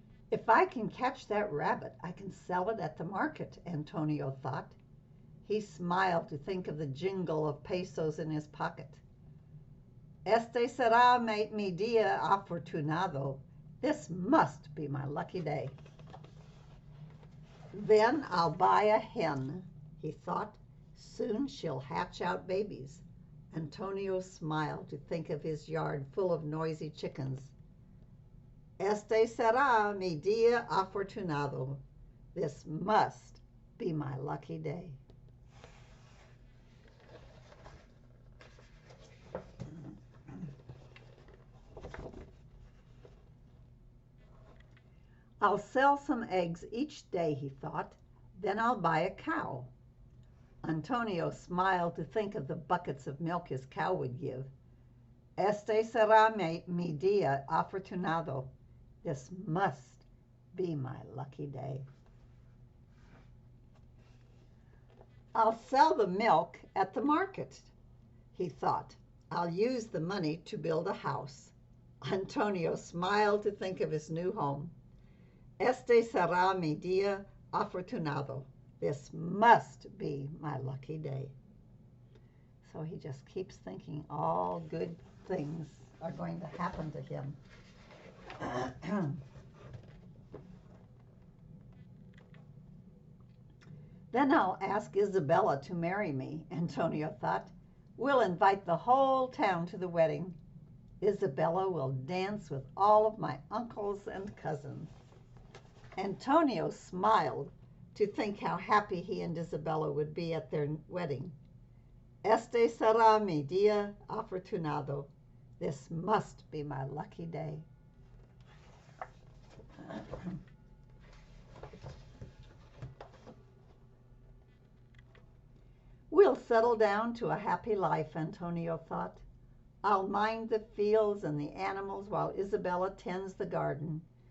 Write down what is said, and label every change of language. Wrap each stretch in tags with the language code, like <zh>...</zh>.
<en>If I can catch that rabbit, I can sell it at the market, Antonio thought. He smiled to think of the jingle of pesos in his pocket.</en> <es>Este será mi día afortunado.</es> <en>This must be my lucky day. Then I'll buy a hen, he thought. Soon she'll hatch out babies. Antonio smiled to think of his yard full of noisy chickens.</en> <es>Este será mi día afortunado.</es> <en>This must be my lucky day. I'll sell some eggs each day, he thought. Then I'll buy a cow. Antonio smiled to think of the buckets of milk his cow would give.</en> <es>Este será mi día afortunado.</es> <en>This must be my lucky day. I'll sell the milk at the market, he thought. I'll use the money to build a house. Antonio smiled to think of his new home.</en> <es>Este será mi día afortunado.</es> <en>This must be my lucky day. So he just keeps thinking all good things are going to happen to him. Then I'll ask Isabella to marry me, Antonio thought. We'll invite the whole town to the wedding. Isabella will dance with all of my uncles and cousins. Antonio smiled to think how happy he and Isabella would be at their wedding.</en> <es>Este será mi día afortunado.</es> <en>This must be my lucky day. We'll settle down to a happy life, Antonio thought. I'll mind the fields and the animals while Isabella tends the garden.</en>